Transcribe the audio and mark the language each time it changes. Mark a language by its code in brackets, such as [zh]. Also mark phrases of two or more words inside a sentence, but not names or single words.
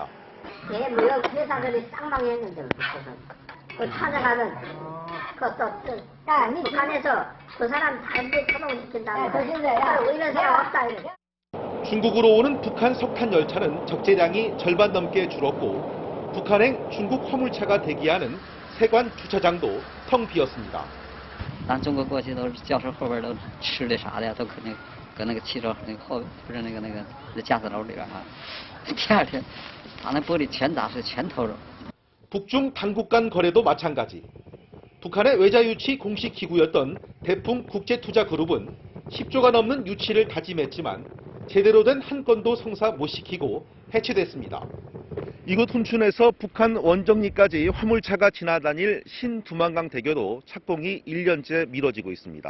[ko] 내 무역 회사들이 쌍망했는데 그 찾아가면 그것도 북한에서 그 사람 잘못 처방시킨다고 이런 사람 없다 이래. 중국으로 오는 북한 석탄 열차는 적재량이 절반 넘게 줄었고 북한행 중국 화물차가 대기하는 세관 주차장도 텅 비었습니다. [zh] 咱中国过去都是轿车后边都吃的啥的都搁那个汽车那个后不是那个驾驶楼里边啊，第二天把那玻璃全砸碎，全偷走。 [ko] 북중 당국 간 거래도 마찬가지. 북한의 외자 유치 공식 기구였던 대풍 국제투자그룹은 10조가 넘는 유치를 다짐했지만 제대로 된 한 건도 성사 못 시키고 해체됐습니다. 이곳 훈춘에서 북한 원정리까지 화물차가 지나다닐 신두만강 대교도 착공이 1년째 미뤄지고 있습니다.